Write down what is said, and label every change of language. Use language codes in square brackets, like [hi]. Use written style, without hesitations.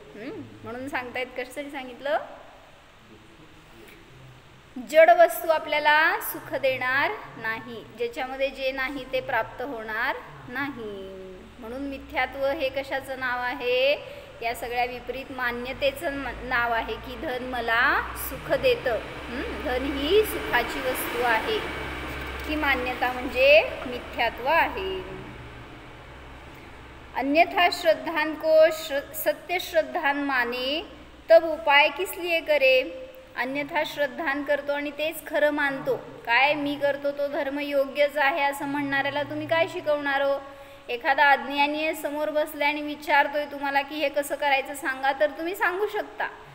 [mr] म्हणून सांगतायत, कशासाठी सांगितलं, जड वस्तू आपल्याला सुख देणार नाही, ज्याच्यामध्ये जे नाही ते प्राप्त होणार नाही. म्हणून मिथ्यात्व हे कशाचं नाव आहे, या सगळ्या विपरीत मान्यतेचं नाव आहे की धन मला सुख देतं. धन ही सुखाची वस्तू आहे, ही मान्यता म्हणजे मिथ्यात्व आहे. [hi] अन्यथा श्रद्धान को सत्य श्रद्धान माने, तब उपाय किस लिए करे, [mr] अन्यथा श्रद्धान करतो आणि तेच खरं मानतो. काय मी करतो तो धर्म योग्यच आहे असं म्हणणाऱ्याला तुम्ही काय शिकवणार हो. एखादा अज्ञानी समोर बसले आणि विचारतोय तुम्हाला की हे कसं करायचं सांगा, तर तुम्ही सांगू शकता.